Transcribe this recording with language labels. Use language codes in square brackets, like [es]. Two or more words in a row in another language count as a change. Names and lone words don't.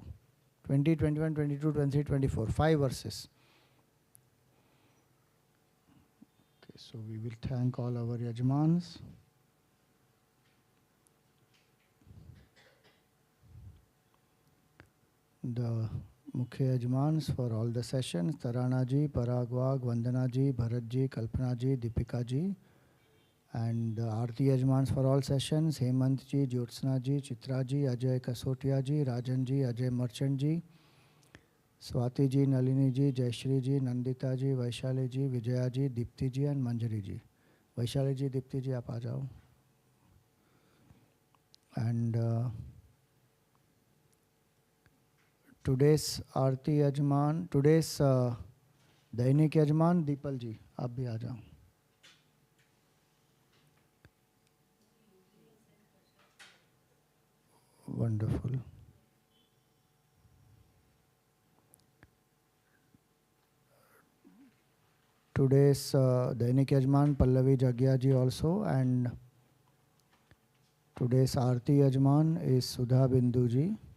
[en] 20, 21, 22, 23, 24. 5 verses. Okay, so we will thank all our Yajmans. The Mukhya Yajmans for all the sessions, Tarana ji, Parag Wag, Vandana ji, Bharat ji, Kalpana ji, Deepika ji. And the Aarti Yajmans for all sessions, Hemant ji, Jyotsna ji, Chitra ji, Ajay Kasotia ji, Rajan ji, Ajay Merchant ji, Swati ji, Nalini ji, Jayashri ji, Nandita ji, Vaishali ji, Vijaya ji, Deepti ji and Manjari ji. Vaishali ji, Deepti ji, [hi] aap aa jao. [en] And today's Aarti Yajman, today's Dainik Yajman, Deepal ji, [hi] aap bhi aa jao. [en] Wonderful. Today's Dainik Yajman, Pallavi Jagya ji also, and today's Aarti Yajman is Sudha Bindu ji.